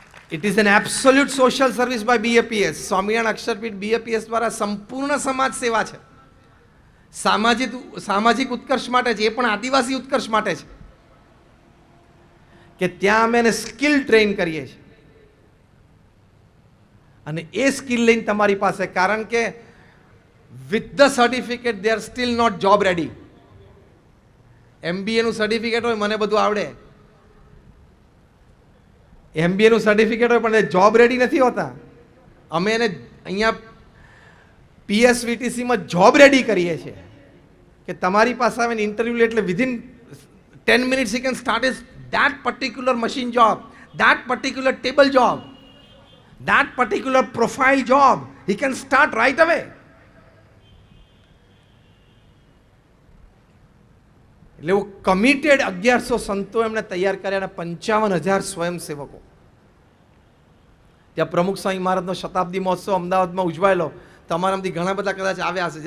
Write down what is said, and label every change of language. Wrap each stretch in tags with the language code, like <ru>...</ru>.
<en>It is an absolute social service by BAPS.</en> <gu>Swaminarayan અક્ષરપીઠ BAPS દ્વારા સંપૂર્ણ સમાજ સેવા છે. સામાજિક ઉત્કર્ષ માટે છે, એ પણ આદિવાસી ઉત્કર્ષ માટે છે કે ત્યાં અમે એને સ્કિલ ટ્રેન કરીએ છીએ. અને એ સ્કિલ લઈને તમારી પાસે, કારણ કે</gu> <en>with the certificate they are still not job ready.</en> <gu>MBA નું સર્ટિફિકેટ હોય, મને બધું આવડે, MBA નું સર્ટિફિકેટ હોય પણ એ જોબ રેડી નથી હોતા. અમે એને અહીંયા PSVTC માં જોબ રેડી કરીએ છીએ કે તમારી પાસે આવીને ઇન્ટરવ્યુ લે એટલે</gu> <en>Within 10 minutes he can start his that particular machine job, that particular table job, that particular profile job. He can start right away.</en> <gu>એટલે એવું કમિટેડ 1100 સંતો એમણે તૈયાર કર્યા અને 55,000 સ્વયંસેવકો. ત્યાં પ્રમુખ સ્વામી મહારાજનો શતાબ્દી મહોત્સવ અમદાવાદમાં ઉજવાયેલો. તમારામાંથી ઘણા બધા કદાચ આવ્યા હશે.</gu>